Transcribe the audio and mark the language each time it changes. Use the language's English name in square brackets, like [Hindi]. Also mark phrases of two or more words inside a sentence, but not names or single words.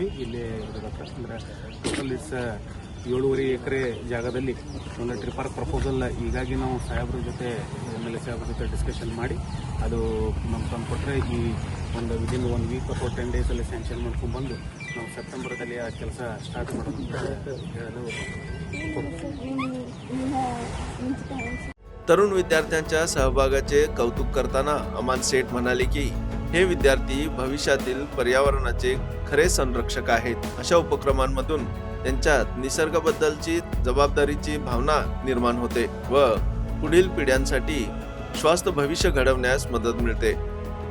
[Kannada] ಇಲ್ಲಿ ಅಂದರೆ [English] total it's [Kannada] 7.5 ಎಕರೆ ಜಾಗದಲ್ಲಿ ಒಂದು [English] tree park proposal [Kannada] ಹೀಗಾಗಿ ನಾವು ಸಾಹೇಬ್ರ ಜೊತೆ MLA ಸಾಹೇಬ್ರ ಜೊತೆ ಡಿಸ್ಕಷನ್ ಮಾಡಿ ಅದು ನಮ್ಗೆ ತಂದುಕೊಟ್ರೆ ಈ ಒಂದು [English] within 1 week [Kannada] ಅಥವಾ 10 ಡೇಸಲ್ಲಿ ಸ್ಯಾಂಕ್ಷನ್ ಮಾಡ್ಕೊಂಡ್ಬಂದು ನಾವು ಸೆಪ್ಟೆಂಬರ್ದಲ್ಲಿ ಆ ಕೆಲಸ ಸ್ಟಾರ್ಟ್ ಮಾಡೋದು ಅಂತ ಹೇಳಲು [Marathi] तरुण विद्यार्थ्यांच्या सहभागाचे कौतुक करताना अमान सेठ म्हणाले की हे विद्यार्थी भविष्यातील पर्यावरणाचे खरे संरक्षक आहेत। अशा उपक्रमांमधून त्यांच्यात निसर्गाबद्दलची जबाबदारीची भावना निर्माण होते व पुढील पिढ्यांसाठी स्वस्थ भविष्य घडवण्यास मदत मिळते।